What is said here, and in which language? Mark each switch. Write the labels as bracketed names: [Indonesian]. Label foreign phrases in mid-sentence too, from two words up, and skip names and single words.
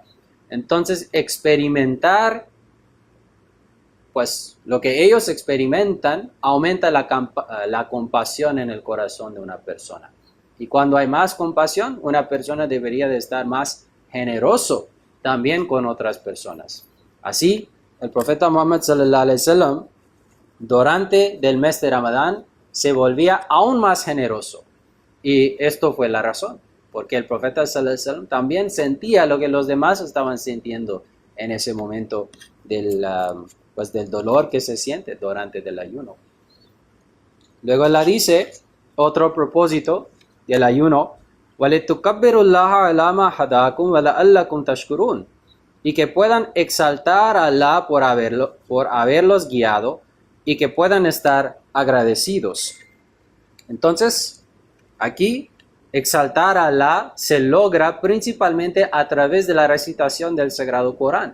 [Spanish] Entonces, experimentar pues lo que ellos experimentan aumenta la compasión en el corazón de una persona. Y cuando hay más compasión, una persona debería de estar más generoso también con otras personas. Así, el profeta Muhammad [Arabic] صلى الله عليه وسلم [Spanish] durante el mes de Ramadán se volvía aún más generoso. Y esto fue la razón, porque el profeta [Arabic] صلى الله عليه وسلم [Spanish] también sentía lo que los demás estaban sintiendo en ese momento del dolor que se siente durante el ayuno. Luego Allah dice, otro propósito del ayuno, [Arabic] وَلِتُكَبِّرُوا اللَّهَ عَلَى مَا هَدَاكُمْ وَلَعَلَّكُمْ تَشْكُرُونَ, [Spanish] y que puedan exaltar a Allah por haberlos guiado y que puedan estar agradecidos. Entonces, aquí exaltar a Allah se logra principalmente a través de la recitación del Sagrado Corán.